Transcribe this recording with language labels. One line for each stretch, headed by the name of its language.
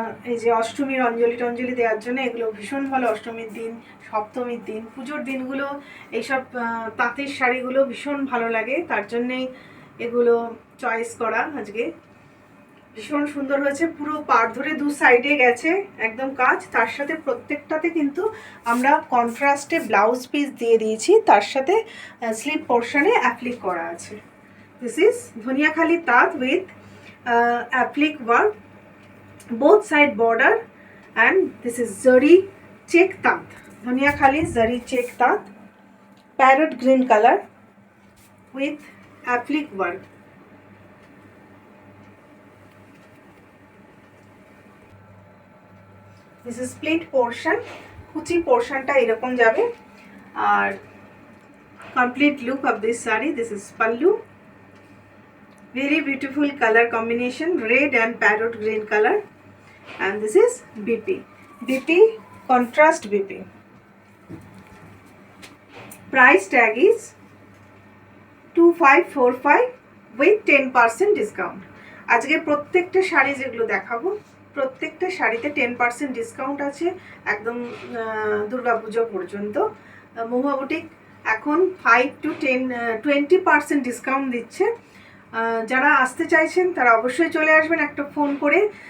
Bangla: এই যে অষ্টমীর অঞ্জলি টঞ্জলি দেওয়ার জন্য এগুলো ভীষণ ভালো। অষ্টমীর দিন, সপ্তমীর দিন, পুজোর দিনগুলো এইসব তাঁতের শাড়িগুলো ভীষণ ভালো লাগে, তার জন্যেই এগুলো চয়েস করা আজকে। ভীষণ সুন্দর হয়েছে, পুরো পাড় ধরে দু সাইডে গেছে একদম কাজ। তার সাথে প্রত্যেকটাতে কিন্তু আমরা কন্ট্রাস্টে ব্লাউজ পিস দিয়ে দিয়েছি, তার সাথে স্লিভ পোর্শনে অ্যাপ্লিক করা আছে।
English: This is Dhoniakhali Taat with applique work, both side border, and this is Zari check taat. Dhoniakhali Zari check taat, parrot green color with applique work. This is split portion,
Bangla: kuchi portion ta erokom jabe.
English: Ar complete look of this saree. This is pallu. Very beautiful color combination, red and parrot green color, and this is BP contrast BP. Price tag is 2545 with 10% discount.
Bangla: আজকে প্রত্যেকটা শাড়ি যেগুলো দেখাবো প্রত্যেকটা শাড়িতে 10% discount আছে একদম দুর্গাপুজো পর্যন্ত। মহুয়া boutique এখন 5 to 20% ডিসকাউন্ট দিচ্ছে। যারা আসতে চাইছেন তারা অবশ্যই চলে আসবেন একটা ফোন করে।